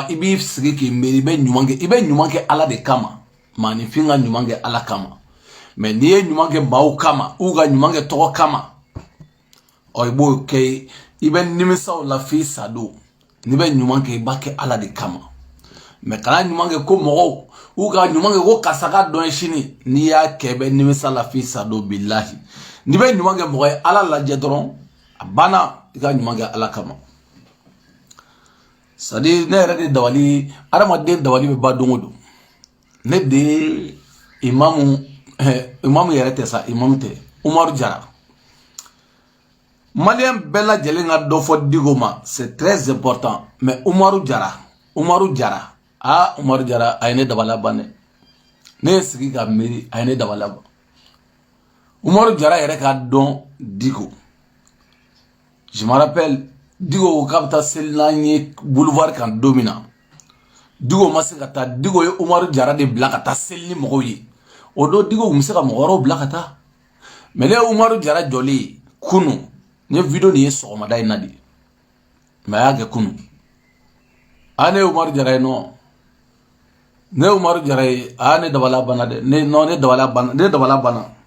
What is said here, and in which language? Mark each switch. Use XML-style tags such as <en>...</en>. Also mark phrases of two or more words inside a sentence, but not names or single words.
<bm>i b'i sigi k'i miiri i bɛ ɲuman kɛ Ala de kama maanifin ka ɲuman kɛ Ala kama mais n'i ye ɲuman kɛ maaw kama u ka ɲuman kɛ tɔgɔ kama ɔ i b'o kɛ i bɛ nimisaw la f'i sadon n'i bɛ ɲuman kɛ i b'a kɛ Ala de kama mais kana ɲuman kɛ ko mɔgɔw u ka ɲuman kɛ ko karisa ka dɔn sini n'i y'a kɛ i bɛ nimisa la f'i sadon bilahi n'i bɛ ɲuman kɛ mɔgɔ ye Ala lajɛ dɔrɔn a banna i ka ɲuman kɛ Ala kama sadi ne yɛrɛ de dabali adamaden dabali bɛ ba don o don ne de imamu yɛrɛ tɛ sa imamu tɛ Umaru Jara malien bɛɛ lajɛlen ka dɔ fɔ Diko ma</bm> <fr>c'est très important mais</fr> <bm>Umaru Jara Umaru Jara a ye ne dabala ban dɛ ne ye sigi ka miiri a ye ne dabala ban Umaru Jara yɛrɛ ka dɔn Diko</bm> <fr>je me rappelle</fr> <bm>Diko ko k'a bɛ taa seli n'an ye boulevard kan don min na Diko ma se ka taa Diko ye Umaru Jara de bila ka taa seli ni mɔgɔw ye o don Diko kun bɛ se ka mɔgɔ wɛrɛw bila ka taa mais ne ye Umaru Jara jɔlen ye kunu n ye video nin ye sɔgɔmada in na de mais a y'a kɛ kunu ne ye Umaru Jara ye nɔ ne ye Umaru Jara ye ne dabala banna dɛ ne dabala banna</bm>